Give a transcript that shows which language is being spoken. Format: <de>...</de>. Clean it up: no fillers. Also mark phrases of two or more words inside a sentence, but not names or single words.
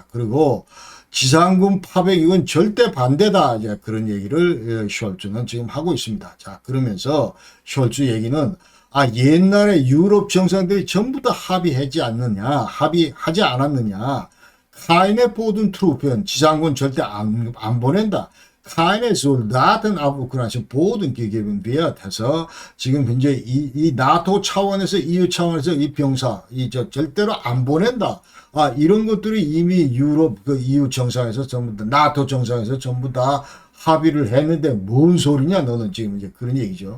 <ko>그리고 지상군 파병 이건 절대 반대다 이제 그런 얘기를 숄츠는 지금 하고 있습니다. 자 그러면서 숄츠 얘기는 옛날에 유럽 정상들이 전부 다 합의하지 않았느냐</ko> <de>keine Boden Truppen</de> <ko>지상군 절대 안 보낸다.</ko> <de>keine Soldaten auf Ukraine Boden gegeben wird</de> <ko>해서 지금 현재 이 나토 차원에서 EU 차원에서 이 병사 절대로 안 보낸다. 이런 것들이 이미 유럽 그 EU 정상에서 전부 다 나토 정상에서 전부 다 합의를 했는데 뭔 소리냐 너는 지금 이제 그런 얘기죠.</ko>